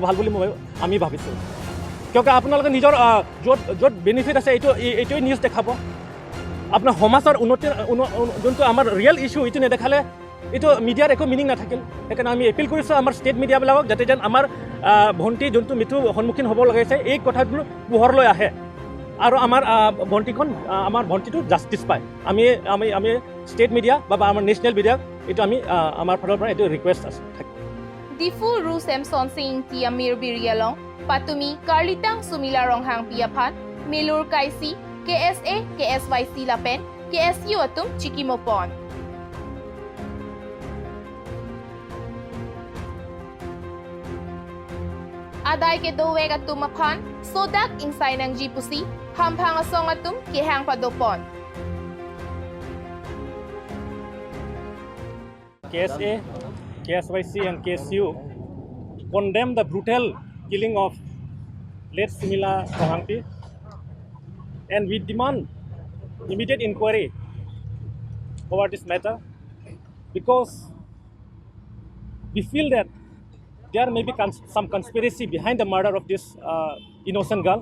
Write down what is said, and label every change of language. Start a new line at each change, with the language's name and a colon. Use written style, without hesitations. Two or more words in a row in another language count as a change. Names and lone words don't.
Assamese: ভাল বুলি আমি ভাবিছোঁ কিয়কি আপোনালোকে নিজৰ য'ত বেনিফিট আছে এইটোৱে নিউজ দেখাব আপোনাৰ সমাজৰ উন্নতিৰ যোনটো আমাৰ
English: real issue
Assamese: এইটো নেদেখালে এইটো মিডিয়াৰ একো মিনিং নাথাকিল সেইকাৰণে আমি এপিল কৰিছোঁ আমাৰ
English: state media
Assamese: যাতে যেন আমাৰ ভণ্টি যোনটো মৃত্যু সন্মুখীন হ'ব লগাইছে এই কথাবোৰ পোহৰলৈ আহে আৰু আমাৰ ভণ্টিটো জাষ্টিছ পায় আমি আমি আমি
English: state media
Assamese: বা আমাৰ
English: national media
Assamese: এইটো আমি আমাৰ ফালৰ পৰা এইটো ৰিকুৱেষ্ট আছে
Karbi: Difu Ru Samson Singh Tiamir Birialong, Patumi Karlitang Sumila Ronghang Piaphan, Milur Kaisi, KSA, KSYC Lapen, KSU Atum Chikimopon. Aday ke doweg atum aphan, sodak insay ng jipusi, hamphang asong atum kihang padopon.
English: KSA, KSYC and KSU condemn the brutal killing of late Sumila Rohangpi, and we demand immediate inquiry over this matter because we feel that there may be some conspiracy behind the murder of this innocent girl.